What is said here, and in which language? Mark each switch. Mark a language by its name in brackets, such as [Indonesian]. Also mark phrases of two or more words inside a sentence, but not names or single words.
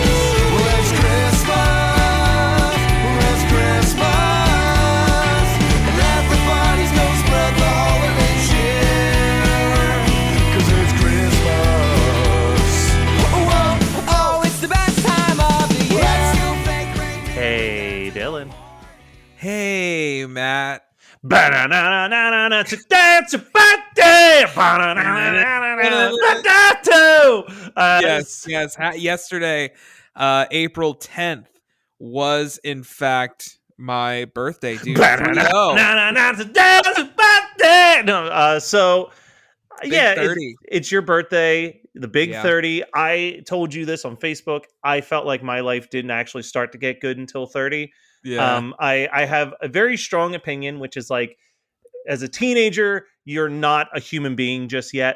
[English] Well, it's Christmas, and everybody's gonna spread the holiday cheer. Hey, Dylan. Hey, Matt. Ba-na-na-na-na-na, today's your birthday. Ba-na-na-na-na-na-na-na. Yes. Yesterday, April 10th, was in fact my birthday, dude. Ba-na-na-na-na-na, today's your birthday. No, so Big yeah, 30. it's your birthday, the big Yeah. 30. I told you this on Facebook. I felt like my life didn't actually start to get good until 30. Yeah. I have a very strong opinion, which is like, as a teenager, you're not a human being just yet.